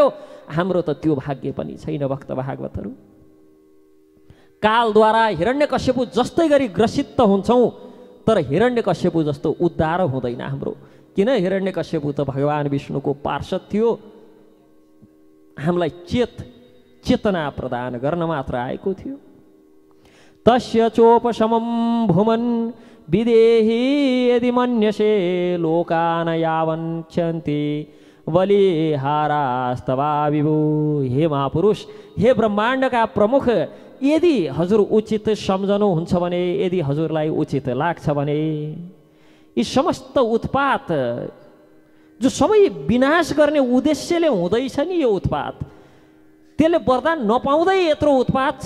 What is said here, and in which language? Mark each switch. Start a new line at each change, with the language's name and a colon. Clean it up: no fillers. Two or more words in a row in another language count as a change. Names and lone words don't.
Nepali: हाम्रो त त्यो भाग्य पनि छैन भक्त भागवतहरू। कालद्वारा हिरण्यकश्यपु जस्तै गरी ग्रसित त हुन्छौँ, तर हिरण्यकश्यपु जस्तो उद्धार हुँदैन हाम्रो। किन? हिरण्यकश्यपु त भगवान विष्णुको पार्षद थियो, हामीलाई चेतना प्रदान गर्न मात्र आएको थियो।
Sanskrit: तस्य चोपशमं भुमन् विदेहि यदि मन्यसे लोकान यावन्त्यन्ति बलिहारास्तवा विभु।
Nepali: हे महापुरुष, हे ब्रह्माण्डका प्रमुख, यदि हजुर उचित सम्झनुहुन्छ भने, यदि हजुरलाई उचित लाग्छ भने, यी समस्त उत्पात जो सबै विनाश गर्ने उद्देश्यले हुँदैछ नि, यो उत्पात त्यसले वरदान नपाउँदै यत्रो उत्पात छ।